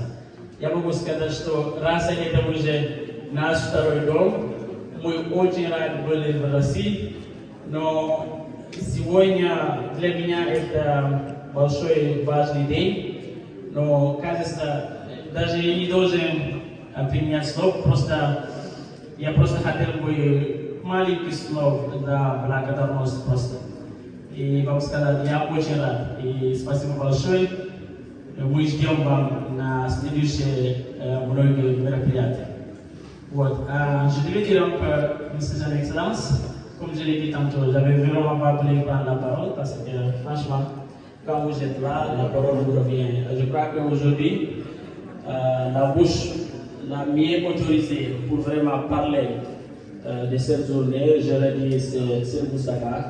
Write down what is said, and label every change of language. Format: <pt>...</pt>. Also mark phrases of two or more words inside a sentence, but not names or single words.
<ru>Я могу сказать, что раз это уже наш второй дом, мы очень рады были в России, но сегодня для меня это большой важный день, но кажется, даже я не должен применять слов, я просто хотел бы маленький слов за благодарность просто. И вам сказать, я очень рад, и спасибо большое, мы ждем вам на следующие многие мероприятия. Вот.</ru> <fr>Je devais dire donc, Monsieur son Excellence, comme je l'ai dit tantôt, j'avais vraiment pas voulu prendre la parole parce que franchement, quand vous êtes là, la parole vous revient. Je crois qu'aujourd'hui, la bouche la mieux autorisée pour vraiment parler de cette journée, je l'ai dit, c'est Moustapha.</fr>